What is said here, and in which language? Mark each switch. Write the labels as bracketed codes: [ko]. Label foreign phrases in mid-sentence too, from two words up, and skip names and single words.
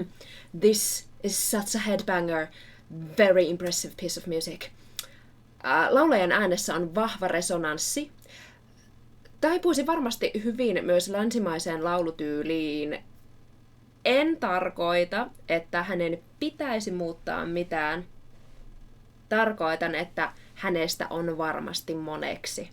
[en] This is such a headbanger. Very impressive piece of music. [fi] Laulajan äänessä on vahva resonanssi. Taipuisi varmasti hyvin myös länsimaiseen laulutyyliin. En tarkoita, että hänen pitäisi muuttaa mitään. Tarkoitan, että hänestä on varmasti moneksi.